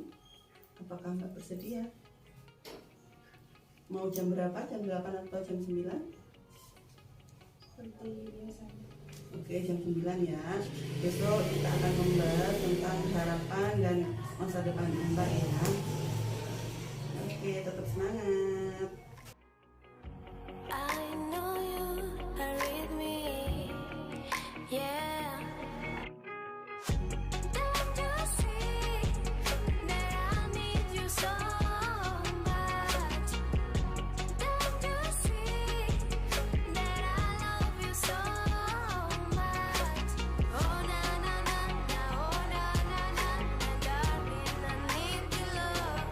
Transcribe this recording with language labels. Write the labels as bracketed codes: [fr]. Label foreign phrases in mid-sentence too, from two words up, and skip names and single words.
[id] Apakah Mbak bersedia? Mau jam berapa? Jam 8 atau jam 9? Seperti biasanya. Oke, jam 9 ya. Besok kita akan membahas tentang harapan dan masa depan Mbak ya. Oke, tetap semangat. [en] I know you are with me, yeah. Don't you see that I need you so much? Don't you see that I love you so much? Oh na na na na, oh na na na na, darling, I need your love.